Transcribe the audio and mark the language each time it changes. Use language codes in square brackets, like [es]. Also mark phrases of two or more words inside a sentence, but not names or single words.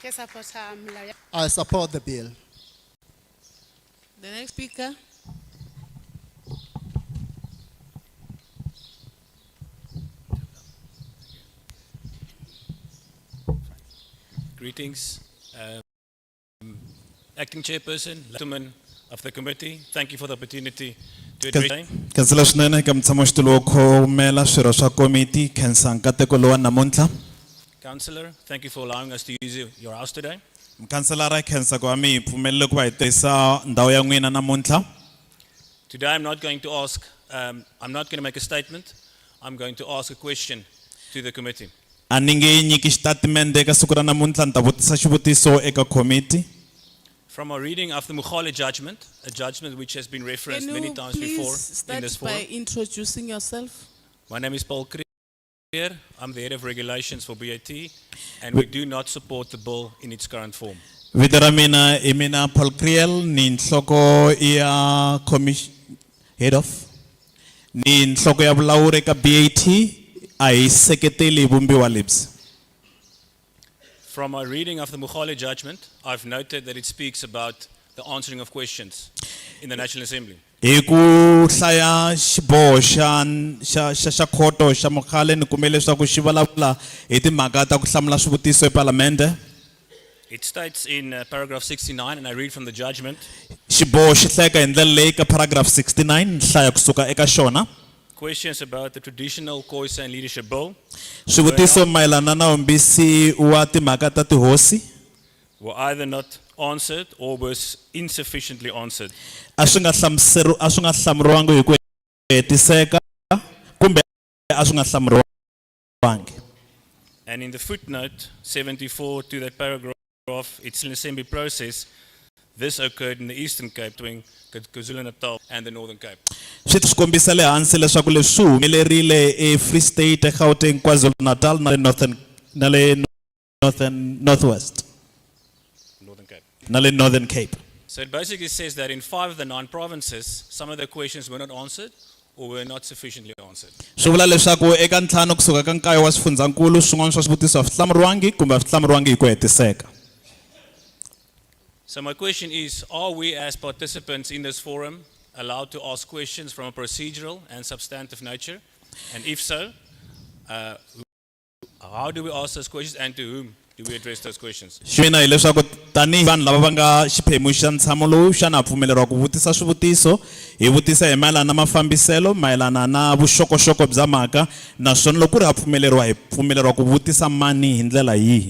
[st] Ke support-a molao ya- [en] I support the bill. The next speaker. Greetings. Acting Chairperson, gentlemen of the committee, thank you for the opportunity to address. [ts] Kansela swinene ka mutshamo xitulu wo khomela swirho swa komiti khensa nkateko lowa namuntlha. [en] Councillor, thank you for allowing us to use your house today. [ts] Mukhanselara khensa ku va mi hi pfumelele ku va hi tirhisa ndhawu ya n'wina namuntlha. [en] Today I'm not going to ask, I'm not going to make a statement, I'm going to ask a question to the committee. [ts] A ni nge nyiki xitatimende eka siku ra namuntlha ni ta vutisa xivutiso eka komiti. [en] From our reading of the Mukhale judgment, a judgment which has been referenced Can many you times before please in this start by forum. introducing yourself? My name is Paul Creer, I'm the head of regulations for BAT, and we do not support the bill in its current form. [ts] Vito ra mina i mina Paul Kriel ni nhloko ya [en] head of [ts] ni nhloko ya vulawuri eka BAT a hi seketeli vumbiwa lebyi. [en] From our reading of the Mukhale judgment, I've noted that it speaks about the answering of questions in the National Assembly. [ts] Hi ku hlaya xiboho xa khoto xa Mukhale ni kume leswaku xi vulavula hi timhaka ta ku hlamula swivutiso ePalamende. [en] It states in paragraph 69, and I read from the judgment, [ts] Xiboho xi hlayeka hi ndlela leyi ka paragraph 69 ni hlaya kusuka eka xona. [en] questions about the traditional Khoisan leadership bill [ts] Swivutiso mayelana na vumbisi wa timhaka ta tihosi [en] were either not answered or was insufficiently answered. [ts] a swi nga hlamuriwangi hi ku hetiseka kumbe a swi nga hlamuriwangi. [en] And in the footnote 74 to that paragraph, it's an assembly process. This occurred in the Eastern Cape, between KwaZulu-Natal and the Northern Cape. [ts] Swi kombisa le hansi leswaku leswi swi humelerile eFree State, eGauteng, KwaZulu-Natal na le Northwest. Northern Cape. Na le Northern Cape. [en] So it basically says that in 5 of the 9 provinces, some of the questions were not answered or were not sufficiently answered. [ts] Swi vula leswaku eka ntlhanu kusuka ka nkaye wa swifundzankulu swin'wana swa swivutiso a swi hlamuriwangi kumbe a swi hlamuriwangi hi ku hetiseka. [en] So my question is, are we as participants in this forum allowed to ask questions from a procedural and substantive nature? And if so, how do we ask those questions and to whom do we address those questions? [ts] Xina hi leswaku tanihi vanhu lava va nga xiphemu xa ntshamo lowu xana ha pfumeleriwa ku vutisa swivutiso hi vutisa hi mayelana na mafambiselo mayelana na vuxokoxoko bya mhaka naswona loko ku ri ha pfumeleriwa hi pfumeleriwa ku vutisa mani hi ndlela yihi.